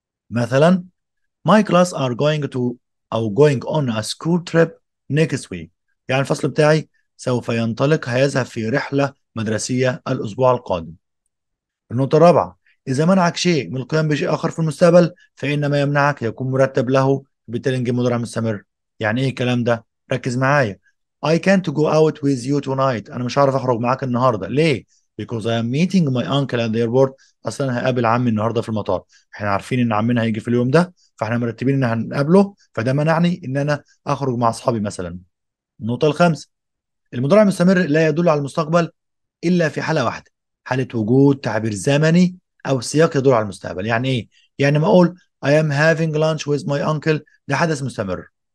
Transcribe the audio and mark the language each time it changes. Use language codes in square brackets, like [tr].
[en] مثلا my class are going to أو going on a school trip next week، [ar] يعني الفصل بتاعي سوف ينطلق، هيذهب في رحلة مدرسية الأسبوع القادم. النقطة الرابعة، إذا منعك شيء من القيام بشيء آخر في المستقبل فإن ما يمنعك يكون مرتب له، بالتالي نجيب مضارع مستمر. يعني إيه الكلام ده؟ ركز معايا. [en] I can't go out with you tonight، [ar] أنا مش هعرف أخرج معاك النهاردة. [en] ليه؟ Because I am meeting my uncle at the airport، [ar] أصلا هقابل عمي النهاردة في المطار. إحنا عارفين إن عمنا هيجي في اليوم ده، فإحنا مرتبين إن هنقابله، فده منعني إن أنا أخرج مع أصحابي مثلا. النقطة الخامسة، المضارع المستمر لا يدل على المستقبل الا في حاله واحده، حاله وجود تعبير زمني او سياق يدل على المستقبل. يعني ايه؟ يعني ما اقول [en] I am having lunch with my uncle، [ar] ده حدث مستمر.